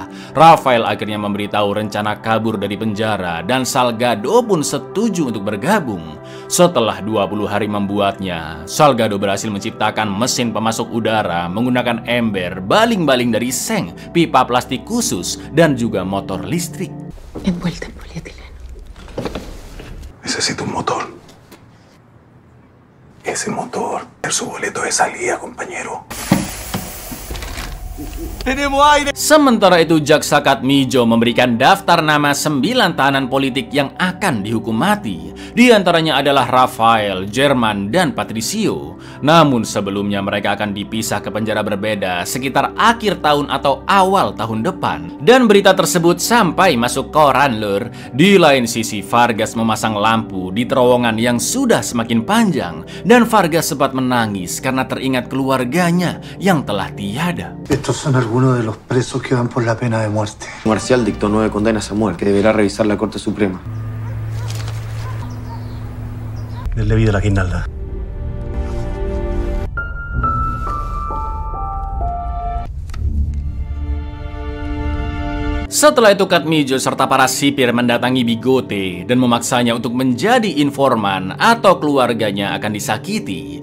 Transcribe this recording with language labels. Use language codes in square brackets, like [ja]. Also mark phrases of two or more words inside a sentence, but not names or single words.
[id] Rafael akhirnya memberitahu rencana kabur dari penjara dan Salgado pun setuju untuk bergabung. Setelah 20 hari membuatnya, Salgado berhasil menciptakan mesin pemasok udara menggunakan ember, baling-baling dari seng, pipa plastik khusus, dan juga motor listrik. [es] Envuelta en polietileno. Necesito un motor. Ese motor es su boleto de salida, compañero. [id] Sementara itu Jaksa Katmijo memberikan daftar nama 9 tahanan politik yang akan dihukum mati. Di antaranya adalah Rafael, Jerman, dan Patricio. Namun sebelumnya mereka akan dipisah ke penjara berbeda sekitar akhir tahun atau awal tahun depan. Dan berita tersebut sampai masuk koran lur. Di lain sisi Vargas memasang lampu di terowongan yang sudah semakin panjang. Dan Vargas sempat menangis karena teringat keluarganya yang telah tiada. [es] Estos son algunos de los presos que van por la pena de muerte. Marcial dictó 9 condenas a muerte que deberá revisar la Corte Suprema. Denle vida a la guirnalda. [id] Setelah itu Katmijo serta para sipir mendatangi Bigote dan memaksanya untuk menjadi informan atau keluarganya akan disakiti.